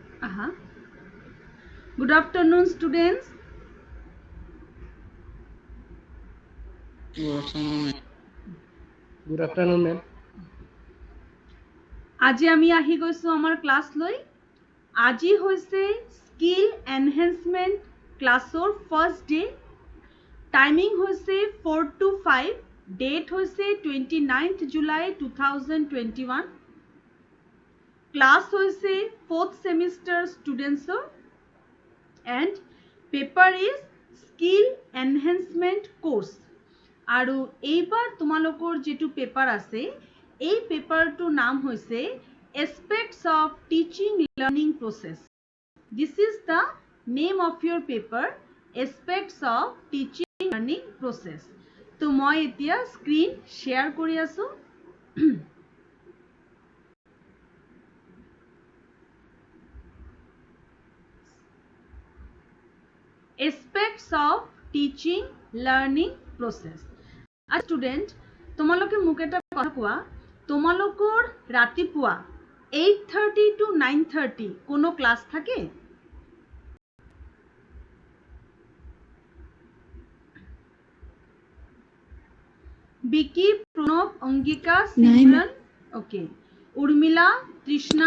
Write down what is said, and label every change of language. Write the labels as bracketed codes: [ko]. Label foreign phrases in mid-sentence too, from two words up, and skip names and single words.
[en] Good afternoon, students. Good afternoon, ma'am. [as] আজি আমি আহি গৈছো আমাৰ ক্লাছ লৈ। আজি হৈছে [en] skill enhancement [as] ক্লাছৰ [en] first day. [as] টাইমিং হৈছে 4 to 5, ডেট হৈছে 29th July 2021। ক্লাছ হৈছে [en] 4th semester students' and paper is skill enhancement course. [as] আৰু এইবাৰ তোমালোকৰ যেটো পেপাৰ আছে এই পেপাৰটোৰ নাম হৈছে এস্পেক্টস অফ টিচিং লাৰ্নিং প্ৰসেস। [en] This is the name of your paper, Aspects of Teaching Learning Process. [as] তো মই এতিয়া [en] screen share [as] কৰি আছো। [en] Aspects of teaching learning process. A student, [as] তোমালোকে মোক এটা কথা কোৱা, তোমালোকৰ ৰাতিপুৱা 8:30 to 9:30 কোনো ক্লাছ থাকে? বিকি, প্ৰণৱ, অংগিকা, সিমৰন, ওকে, উৰ্মিলা, তৃষ্ণা,